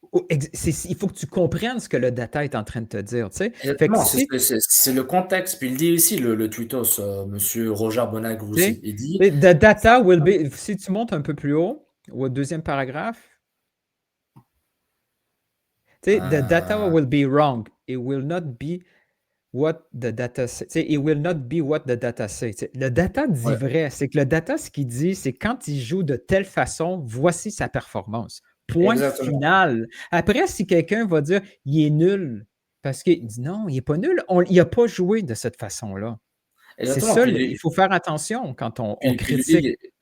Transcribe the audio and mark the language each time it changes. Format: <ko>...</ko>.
<fr>Il faut que tu comprennes ce que le data est en train de te dire. Tu sais. C'est le contexte. Puis il dit ici, le tweetos, monsieur Roger Bonag-Roussi, il dit.</fr> <en>The data will be.</en> <fr>Si tu montes un peu plus haut, au deuxième paragraphe,</fr> <en>the data will be wrong. It will not be what the data say. It will not be what the data say.</en> <fr>Le data dit vrai. C'est que le data, ce qu'il dit, c'est quand il joue de telle façon, voici sa performance. Point final. Après, si quelqu'un va dire il est nul, parce qu'il dit non, il n'est pas nul, il n'a pas joué de cette façon-là. C'est ça, il faut faire attention quand on critique.</fr>